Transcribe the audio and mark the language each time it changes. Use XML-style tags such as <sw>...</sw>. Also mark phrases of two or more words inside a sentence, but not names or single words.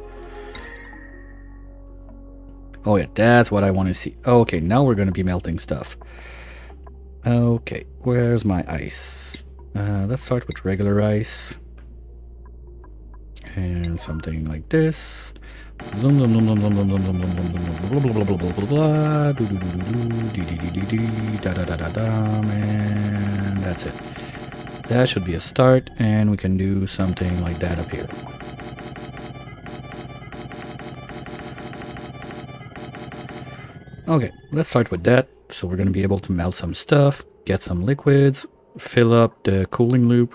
<en>Oh yeah, that's what I want to see. Okay, now we're going to be melting stuff. Okay, where's my ice? Let's start with regular ice. And something like this. Zoom, zoom, zoom, zoom, zoom, zoom, zoom, zoom, zoom, zoom, zoom, blah, blah, blah, blah, blah, blah, do, do, do, do, do, dee, dee, dee, dee, dee, da, da, da, da, da, and that's it. That should be a start, and we can do something like that up here. Okay, let's start with that. So we're going to be able to melt some stuff, get some liquids, fill up the cooling loop.</en>